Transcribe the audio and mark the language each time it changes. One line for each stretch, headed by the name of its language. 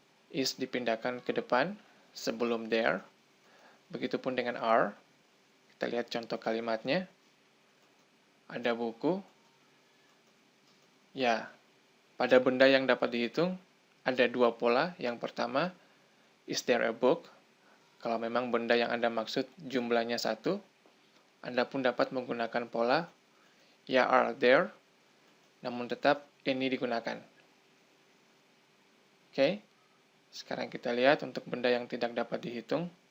Indonesian: Is dipindahkan ke depan sebelum there. Begitupun dengan are. Kita lihat contoh kalimatnya. Ada buku. Ya, pada benda yang dapat dihitung, ada 2 pola. Yang pertama,
English: is there a book?
Indonesian: Kalau memang benda yang Anda maksud jumlahnya 1, Anda pun dapat menggunakan pola, ya
English: are there,
Indonesian: namun tetap any digunakan. Oke, sekarang kita lihat untuk benda yang tidak dapat dihitung.